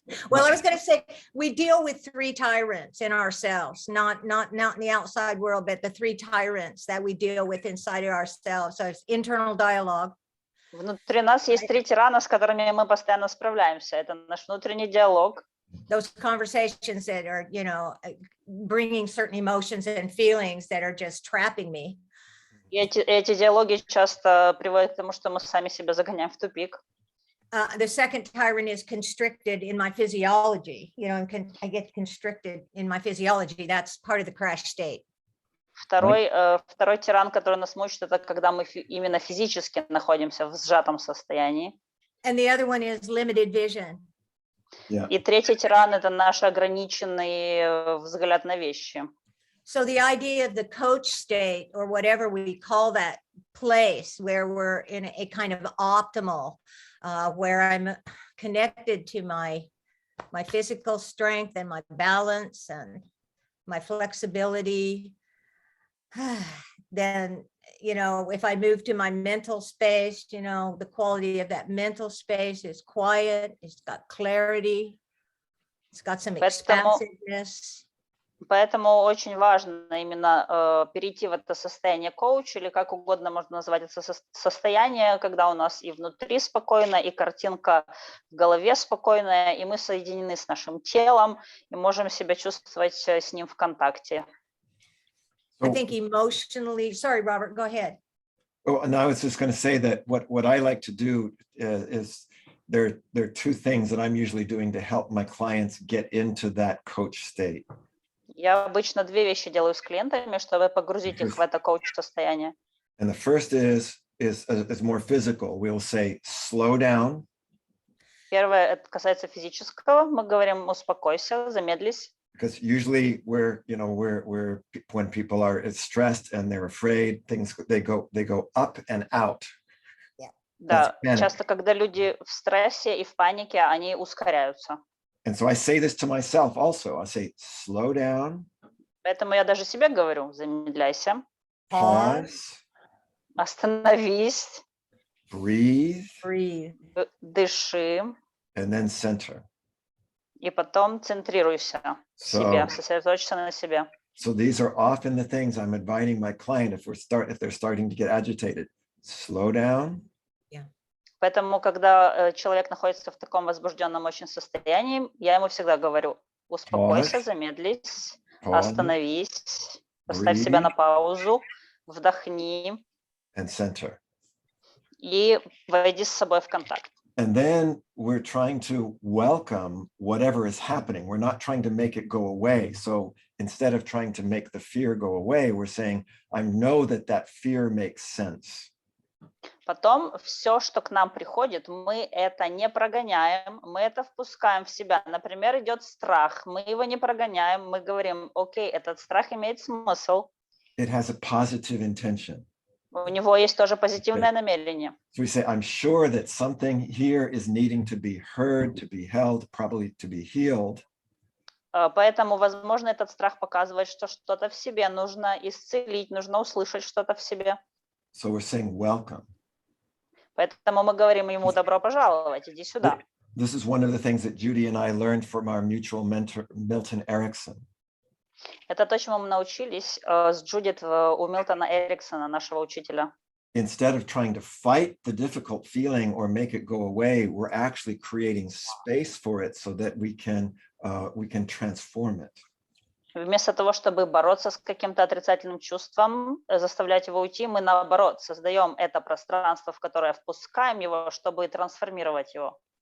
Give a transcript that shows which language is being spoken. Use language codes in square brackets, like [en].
[en] Well, I was going to say, we deal with three tyrants in ourselves, not in the outside world, but the three tyrants that we deal with inside of ourselves. So it's internal dialogue. [ru] Внутри нас есть три тирана, с которыми мы постоянно справляемся. Это наш внутренний диалог. [en] Those conversations that are, you know, bringing certain emotions and feelings that are just trapping me. [ru] И эти диалоги часто приводят к тому, что мы сами себя загоняем в тупик. [en] The second tyrant is constricted in my physiology. You know, I get constricted in my physiology. That's part of the crash state. [ru] Второй тиран, который нас мучит, это когда мы именно физически находимся в сжатом состоянии. [en] And the other one is limited vision. Yeah. [ru] И третий тиран – это наш ограниченный взгляд на вещи. [en] So the idea of the coach state, or whatever we call that place where we're in a kind of optimal, where I'm connected to my physical strength and my balance and my flexibility, then, you know, if I move to my mental space, you know, the quality of that mental space is quiet, it's got clarity, it's got some expansiveness. [ru] Поэтому очень важно именно перейти в это состояние коуч, или как угодно можно назвать это состояние, когда у нас и внутри спокойно, и картинка в голове спокойная, и мы соединены с нашим телом, и можем себя чувствовать с ним в контакте. [en] I think emotionally, sorry, Robert, go ahead. Oh, and I was just going to say that what I like to do is there are two things that I'm usually doing to help my clients get into that coach state. [ru] Я обычно две вещи делаю с клиентами, чтобы погрузить их в это коуч-состояние. [en] And the first is more physical. We'll say, slow down. [ru] Первое, это касается физического. Мы говорим, успокойся, замедлись. [en] Because usually we're when people are stressed and they're afraid, things they go up and out. [ru] Да, часто, когда люди в стрессе и в панике, они ускоряются. [en] And so I say this to myself also. I say, slow down. [ru] Поэтому я даже себе говорю, замедляйся. [en] Pause. [ru] Остановись. [en] Breathe. [ru] Дыши. [en] And then center. [ru] И потом центрируйся в себе, сосредоточься на себе. [en] So these are often the things I'm inviting my client if they're starting to get agitated. Slow down. [ru] Поэтому, когда человек находится в таком возбужденном очень состоянии, я ему всегда говорю, успокойся, замедлись, остановись, поставь себя на паузу, вдохни и войди с собой в контакт. [en] And then we're trying to welcome whatever is happening. We're not trying to make it go away. So instead of trying to make the fear go away, we're saying, I know that fear makes sense. [ru] Потом все, что к нам приходит, мы это не прогоняем, мы это впускаем в себя. Например, идет страх, мы его не прогоняем, мы говорим, окей, этот страх имеет смысл. [en] It has a positive intention. [ru] У него есть тоже позитивное намерение. [en] So we say, I'm sure that something here is needing to be heard, to be held, probably to be healed. [ru] Поэтому, возможно, этот страх показывает, что что-то в себе нужно исцелить, нужно услышать что-то в себе. [en] So we're saying welcome. [ru] Поэтому мы говорим ему добро пожаловать, иди сюда. [en] This is one of the things that Judy and I learned from our mutual mentor, Milton Erickson. [ru] Это то, чему мы научились с Джудит у Милтона Эриксона, нашего учителя. [en] Instead of trying to fight the difficult feeling or make it go away, we're actually creating space for it so that we can transform it. [ru] Вместо того, чтобы бороться с каким-то отрицательным чувством, заставлять его уйти, мы наоборот создаем это пространство, в которое впускаем его, чтобы трансформировать его.